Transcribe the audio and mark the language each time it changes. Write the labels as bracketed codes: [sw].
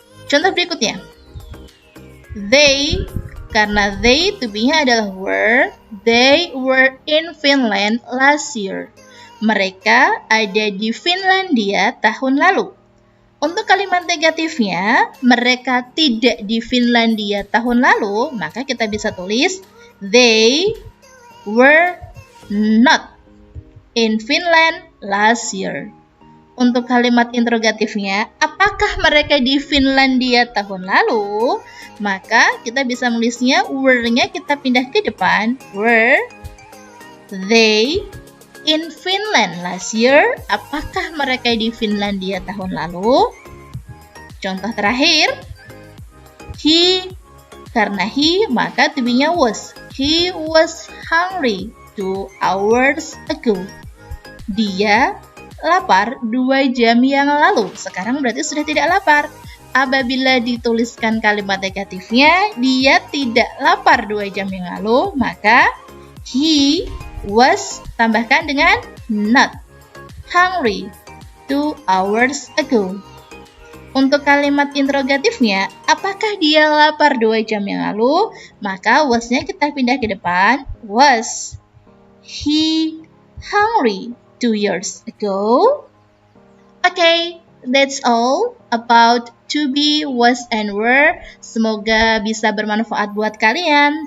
[id] Contoh berikutnya, [en] they, karena they to be-nya adalah were, they were in Finland last year. [id] Mereka ada di Finlandia tahun lalu. Untuk kalimat negatifnya, mereka tidak di Finlandia tahun lalu, maka kita bisa tulis [en] they were not in Finland last year. [id] Untuk kalimat interrogatifnya, apakah mereka di Finlandia tahun lalu? Maka kita bisa menulisnya were-nya kita pindah ke depan, [en] were they in Finland last year? [id] Apakah mereka di Finlandia tahun lalu? Contoh terakhir, he, karena he, maka to be-nya was. [en] He was hungry 2 hours ago. [id] Dia lapar 2 jam yang lalu. Sekarang berarti sudah tidak lapar. Apabila dituliskan kalimat negatifnya, dia tidak lapar 2 jam yang lalu, maka [en] he was [id] tambahkan dengan [en] not hungry 2 hours ago. [id] Untuk kalimat interrogatifnya, apakah dia lapar 2 jam yang lalu? Maka was-nya kita pindah ke depan, [en] was he hungry 2 years ago? Okay, that's all about to be, was, and were. [id] Semoga bisa bermanfaat buat kalian.